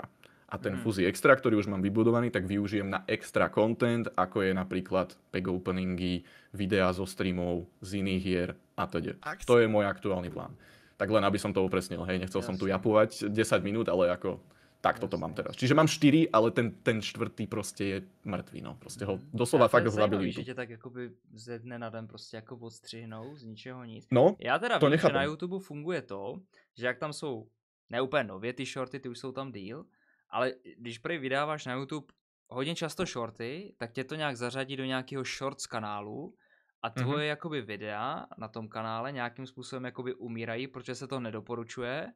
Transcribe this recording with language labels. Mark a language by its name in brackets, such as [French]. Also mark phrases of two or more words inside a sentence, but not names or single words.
[Slovak] A ten Fuzzy Extra, ktorý už mám vybudovaný, tak využijem na [English] extra content, [Slovak] ako je napríklad [English] pack openingy, [Slovak] videá zo streamov, z iných hier a teda. To je môj aktuálny plán. Tak len aby som to upresnil, hej, nechcel som tu japovať 10 minút, ale ako takto to mám teraz. Čiže mám 4, ale ten štvrtý proste je mŕtvý, no. Proste ho doslova fakt ho zabil YouTube. [Czech] Že tě tak jakoby ze dne na den prostě jako odstřihnou z ničeho nic. No, já teda to vím, [Slovak] nechápem. [Czech] že na YouTube funguje to, že jak tam jsou ne úplně nově ty shorty, ty už jsou tam díl, ale když prej vydáváš na YouTube hodně často shorty, tak tě to nějak zařadí do nějakého shorts kanálu a tvoje jakoby videa na tom kanále nějakým způsobem jakoby umírají, protože se to nedoporučuje.